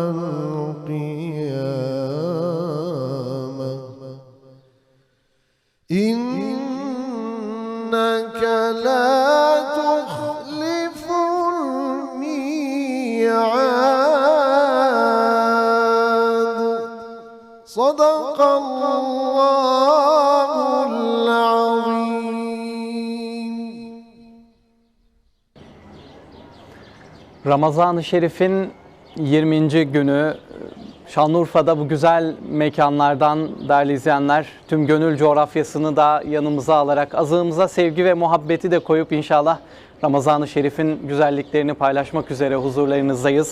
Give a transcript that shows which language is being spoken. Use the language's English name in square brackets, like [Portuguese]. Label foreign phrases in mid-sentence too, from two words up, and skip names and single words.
[Arabic] القيامة إنك لا تخلف الميعاد صدق الله العظيم. [Turkish] Ramazan-ı Şerif'in 20. günü Şanlıurfa'da bu güzel mekanlardan değerli izleyenler tüm gönül coğrafyasını da yanımıza alarak azığımıza sevgi ve muhabbeti de koyup inşallah Ramazan-ı Şerif'in güzelliklerini paylaşmak üzere huzurlarınızdayız.